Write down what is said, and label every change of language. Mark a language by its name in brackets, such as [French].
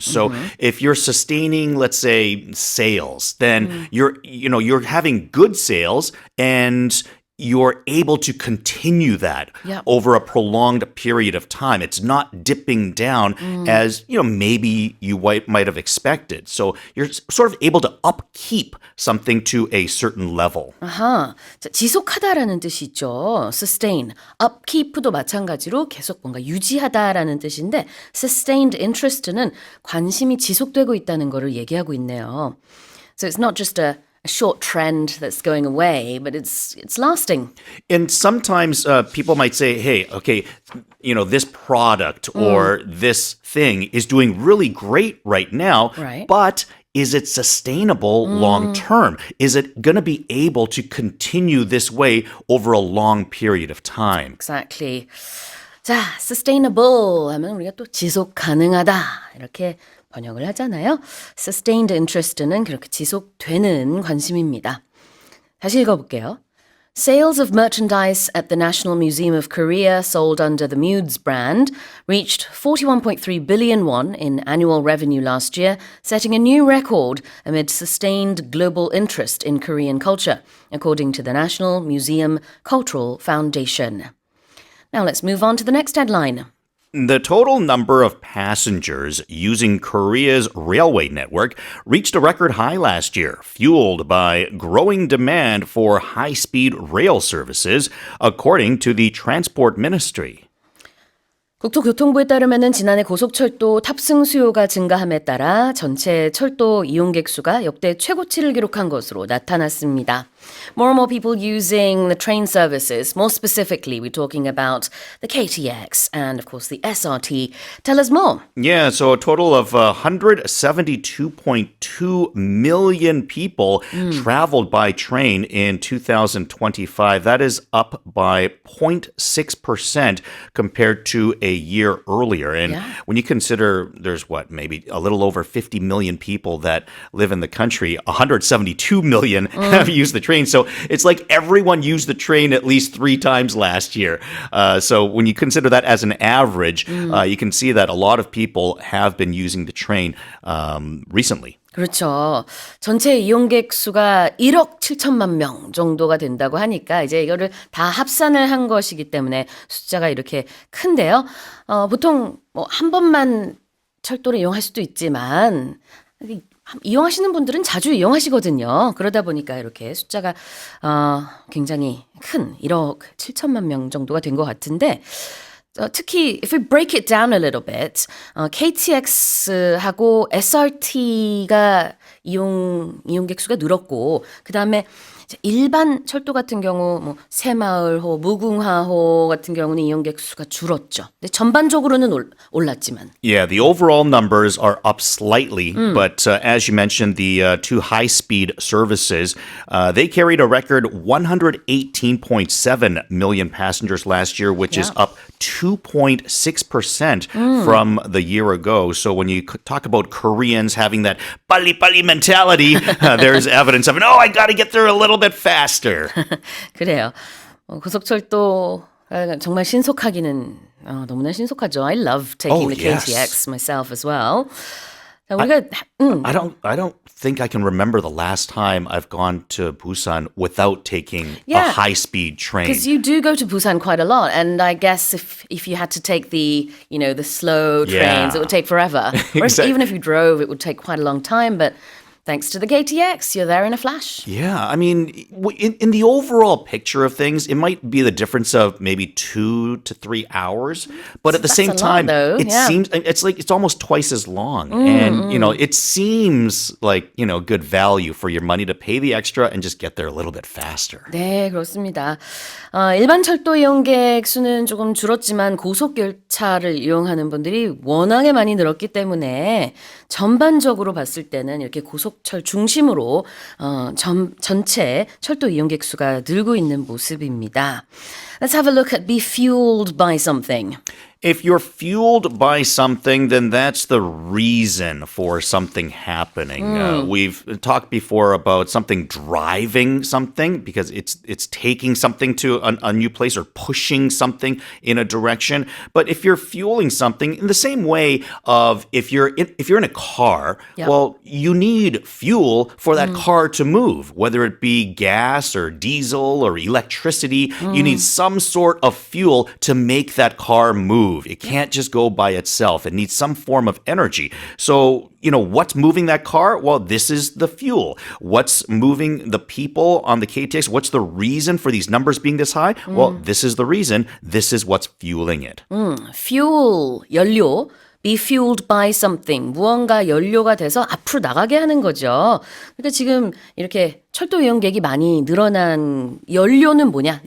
[English] So if you're sustaining, let's say, sales, then you're having good sales and you're able to continue that over a prolonged period of time. It's not dipping down as, maybe you might have expected. So you're sort of able to upkeep something to a certain level. [Korean] 아하, 자, 지속하다라는 뜻이 있죠. sustain, upkeep도 마찬가지로 계속 뭔가 유지하다라는 뜻인데 [English] sustained interest [Korean] 는 관심이 지속되고 있다는 거를 얘기하고 있네요. [English] So it's not just a short trend that's going away, but it's lasting. And sometimes people might say, hey, okay, this product or this thing is doing really great right now, but is it sustainable long term? Is it going to be able to continue this way over a long period of time? Exactly. [Korean] 자, sustainable 하면 우리가 또 지속 가능하다 이렇게 번역을 하잖아요. [English] Sustained interest [Korean] 는 그렇게 지속되는 관심입니다. 다시 읽어볼게요. [English] Sales of merchandise at the National Museum of Korea sold under the Mudes brand reached 41.3 billion won in annual revenue last year, setting a new record amid sustained global interest in Korean culture, according to the National Museum Cultural Foundation. Now let's move on to the next headline. The total number of passengers using Korea's railway network reached a record high last year, fueled by growing demand for high-speed rail services, according to the Transport Ministry. [Korean] 국토교통부에 따르면 지난해 고속철도 탑승 수요가 증가함에 따라 전체 철도 이용객 수가 역대 최고치를 기록한 것으로 나타났습니다. [English] More and more people using the train services. More specifically, we're talking about the KTX and, of course, the SRT. Tell us more. Yeah, so a total of 172.2 million people traveled by train in 2025. That is up by 0.6% compared to a year earlier. And when you consider there's maybe a little over 50 million people that live in the country, 172 million have used the train. So it's like everyone used the train at least 3 times last year. So when you consider that as an average, you can see that a lot of people have been using the train recently. [Korean] 그렇죠. 전체 이용객 수가 1억 7천만 명 정도가 된다고 하니까 이제 이거를 다 합산을 한 것이기 때문에 숫자가 이렇게 큰데요. 보통 한 번만 철도를 이용할 수도 있지만 이용하시는 분들은 자주 이용하시거든요. 그러다 보니까 이렇게 숫자가 굉장히 큰 1억 7천만 명 정도가 된 것 같은데 특히 [English] if we break it down a little bit, [Korean] KTX하고 SRT가 이용객 수가 늘었고 그 다음에 일반 철도 같은 경우 새마을호, 무궁화호 같은 경우는 이용객 수가 줄었죠. 근데 전반적으로는 올랐지만. [English] Yeah, the overall numbers are up slightly, but as you mentioned, the 2 high-speed services, they carried a record 118.7 million passengers last year, which is up 2.6% from the year ago. So when you talk about Koreans having that 빨리빨리 mentality, there's evidence of it. Oh, I got to get there a little bit faster. [Korean] 그래요. 고속철도 정말 신속하기는 너무나 신속하죠. [English] I love taking the KTX myself as well. [Korean] 자, 우리가 [English] I don't think I can remember the last time I've gone to Busan without taking a high-speed train. Because you do go to Busan quite a lot, and I guess if you had to take the slow trains, it would take forever. Whereas even if you drove, it would take quite a long time. But Thanks to the KTX, you're there in a flash. Yeah, I mean, in the overall picture of things, it might be the difference of maybe 2 to 3 hours, but at the That's same a lot, time, though, it yeah. seems it's almost twice as long, and it seems like good value for your money to pay the extra and just get there a little bit faster. [Korean] 네, 그렇습니다. 일반 철도 이용객 수는 조금 줄었지만 고속열차를 이용하는 분들이 워낙에 많이 늘었기 때문에 전반적으로 봤을 때는 이렇게 고속철 중심으로 전체 철도 이용객 수가 늘고 있는 모습입니다. [English] Let's have a look at be fueled by something. If you're fueled by something, then that's the reason for something happening. We've talked before about something driving something because it's taking something to a new place or pushing something in a direction. But if you're fueling something in the same way of if you're in a car, Yep. well, you need fuel for that car to move, whether it be gas or diesel or electricity. You need some sort of fuel to make that car move. It can't just go by itself. It needs some form of energy. So, what's moving that car? Well, this is the fuel. What's moving the people on the KTX? What's the reason for these numbers being this high? Well, this is the reason. This is what's fueling it. fuel, 연료. be fueled by something. [Korean] 무언가 연료가 돼서 앞으로 나가게 하는 거죠. 그러니까 지금 이렇게 철도 이용객이 많이 늘어난 연료는 뭐냐?